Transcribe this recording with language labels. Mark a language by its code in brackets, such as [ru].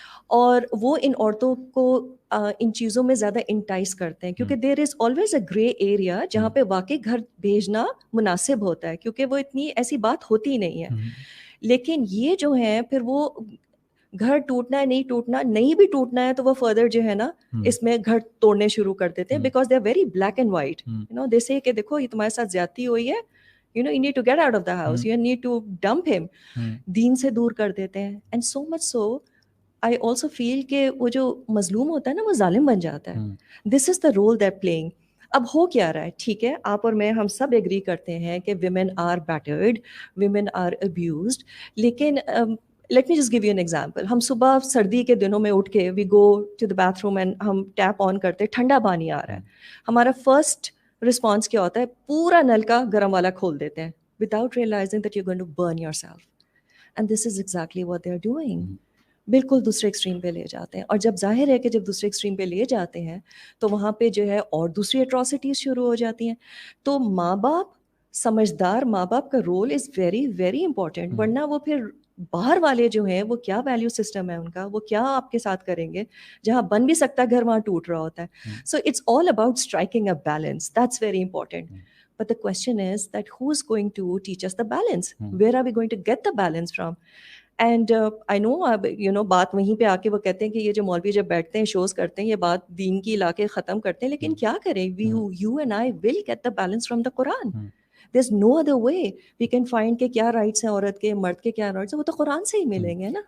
[ur] اور وہ ان عورتوں کو ان چیزوں میں زیادہ انٹائس کرتے ہیں کیونکہ [en] there is always a grey area [ur] جہاں پہ واقعی گھر بھیجنا مناسب ہوتا ہے کیونکہ وہ اتنی ایسی بات ہوتی نہیں ہے. لیکن یہ جو ہے پھر وہ گھر ٹوٹنا ہے نہیں ٹوٹنا, نہیں بھی ٹوٹنا ہے تو وہ فردر جو ہے نا اس میں گھر توڑنے شروع کر دیتے ہیں [en] Because they are very black and white. You know they say کہ [ur] دیکھو یہ تمہارے ساتھ زیادتی ہوئی ہے, [en] you know you need to get out of the house, you need to dump him. [ur] دین سے دور کر دیتے ہیں. [en] and so much so I also feel [ur] کہ وہ جو مظلوم ہوتا ہے نا وہ ظالم بن جاتا ہے. [en] this is the role they're playing. [ur] اب ہو کیا رہا ہے, ٹھیک ہے آپ اور میں ہم سب ایگری کرتے ہیں [en] کہ women are battered, women are abused, لیکن let me just give you an example. [ur] ہم صبح سردی کے دنوں میں اٹھ کے [en] we go to the bathroom [ur] and ہم ٹیپ آن کرتے, ٹھنڈا پانی آ رہا ہے, ہمارا فرسٹ رسپانس کیا ہوتا ہے, پورا نل کا گرم والا کھول دیتے ہیں [en] without realizing that you're going to burn yourself. And this is exactly what they're doing. [ur] بالکل دوسرے ایکسٹریم پہ لے جاتے ہیں, اور جب ظاہر ہے کہ جب دوسرے ایکسٹریم پہ لے جاتے ہیں تو وہاں پہ جو ہے اور دوسری اٹراسٹیز شروع ہو جاتی ہیں. تو ماں باپ, سمجھدار ماں باپ کا role [en] is very very important, [ur] ورنہ وہ پھر باہر والے جو ہیں وہ کیا ویلیو سسٹم ہے ان کا, وہ کیا آپ کے ساتھ کریں گے, جہاں بن بھی سکتا ہے گھر وہاں ٹوٹ رہا ہوتا ہے. [en] So it's all about striking a balance, that's very important. But the question is that who's going to teach us the balance? Where are we going to get the balance from? And I know, you know, [ur] بات وہیں پہ آ کے وہ کہتے ہیں کہ یہ جو مولوی جب بیٹھتے ہیں شوز کرتے ہیں یہ بات دین کی لا کے ختم کرتے ہیں, لیکن کیا کریں, [en] you and I will get the balance from the Quran. There's no other way we can find [ur] کہ کیا رائٹس ہیں عورت کے, مرد کے کیا رائٹس ہیں, وہ تو قرآن سے ہی ملیں گے نا.